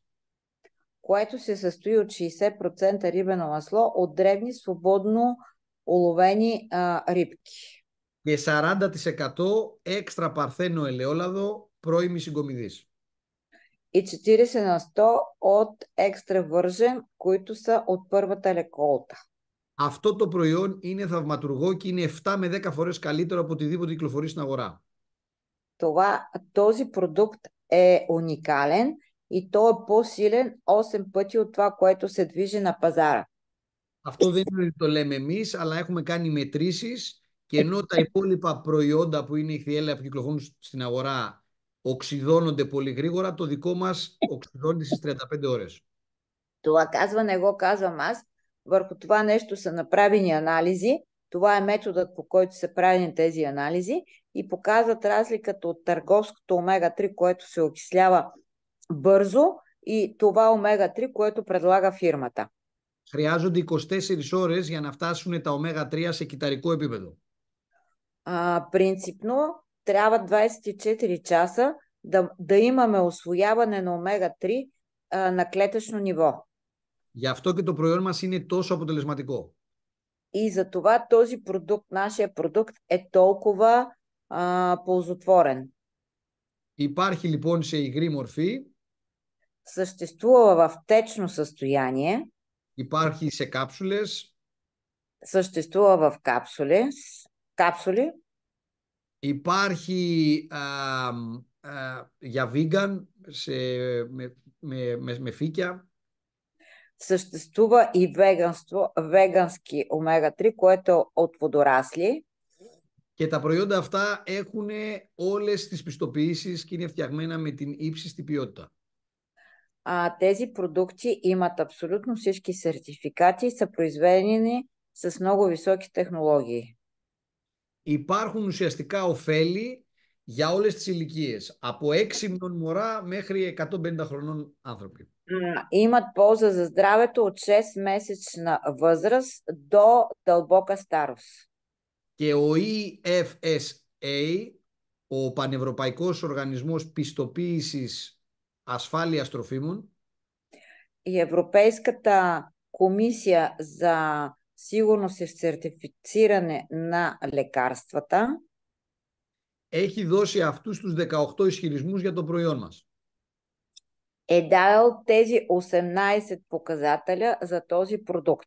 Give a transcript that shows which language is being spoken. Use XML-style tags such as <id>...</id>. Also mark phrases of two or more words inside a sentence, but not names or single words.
<bg>Което се състои от 60% рибено масло от дребни свободно уловени рибки.</bg> <el>Και 40% έξτρα παρθένο ελαιόλαδο πρώιμης συγκομιδής.</el> <bg>И 40% от екстра вържен, които са от първата реколта.</bg> <el>Αυτό το προϊόν είναι θαυματουργό και είναι 7 με 10 φορές καλύτερο από οτιδήποτε κυκλοφορεί στην αγορά.</el> <bg>Този продукт е уникален и то е по-силен 8 пъти от това, което се движи на παζάρα.</bg> <el>Αυτό δεν είναι ότι το λέμε εμείς, αλλά έχουμε κάνει μετρήσεις και ενώ τα υπόλοιπα προϊόντα που είναι ηχθιέλαια που κυκλοφορούν στην αγορά οξυδώνονται πολύ γρήγορα, το δικό μας οξυδώνεται στις 35 ώρες.</el> <bg>Това не го казвам аз. Върху това нещо са направени анализи. Това е методът, по който са правени тези анализи и показват разликата от търговското омега-3, което се окислява бързо, и това омега-3, което предлага фирмата.</bg> <el>Χρειάζονται 24 ώρες για να φτάσουν τα омега-3 σε κυταρικό επίπεδο.</el> <bg>Принципно трябва 24 часа да имаме усвояване на омега-3 на клетъчно ниво.</bg> <el>Γι' αυτό και το προϊόν μας είναι τόσο αποτελεσματικό.</el> <bg>И за това този продукт, нашия продукт, е толкова ползотворен.</bg> <el>Υπάρχει λοιπόν σε υγρή μορφή.</el> <bg>Съществува в течно състояние.</bg> <el>Υπάρχει σε κάψουλες.</el> <bg>Съществува в капсули.</bg> <el>Υπάρχει για vegan με φύκια.</el> <bg>Съществува и вегански омега-3, което е от водорасли.</bg> <el>Και τα προϊόντα αυτά έχουν όλες τις πιστοποιήσεις και είναι φτιαγμένα με την ύψιστη ποιότητα.</el> <bg>Тези продукти имат абсолютно всички сертификати и са произведени с много високи технологии.</bg> <el>Υπάρχουν ουσιαστικά ωφέλη για όλες τις ηλικίες, από 6 μηνών μωρά μέχρι 150 χρονών άνθρωποι.</el> <bg>Имат полза за здравето от 6-месечна възраст до дълбока старост.</bg> <el>Και ο EFSA, ο Πανευρωπαϊκός Οργανισμός Πιστοποίησης Ασφάλειας Τροφίμων,</el> <bg>η Европейската комисия за сигурност и сертифициране на лекарствата,</bg> <el>έχει δώσει αυτούς τους 18 ισχυρισμούς για το προϊόν μας.</el> <bg>е дал тези 18 показателя за този продукт.</bg>